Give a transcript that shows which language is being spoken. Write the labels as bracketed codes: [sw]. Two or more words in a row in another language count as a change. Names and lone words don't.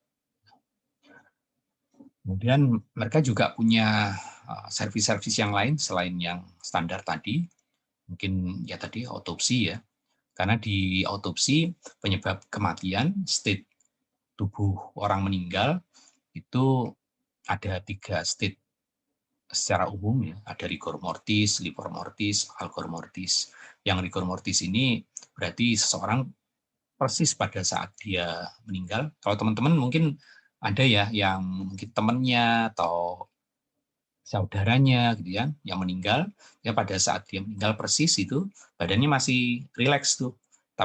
[id] Kemudian mereka juga punya servis-servis yang lain selain yang standar tadi, mungkin ya tadi autopsi ya, karena di autopsi penyebab kematian, state tubuh orang meninggal itu ada 3 state secara umum ya, ada [la] rigor mortis, livor mortis, algor mortis. [id] Yang [la] rigor mortis [id] ini berarti seseorang persis pada saat dia meninggal. Kalau teman-teman mungkin ada ya yang mungkin temannya atau saudaranya gitu ya, yang meninggal, ya pada saat dia meninggal persis itu badannya masih rileks tuh.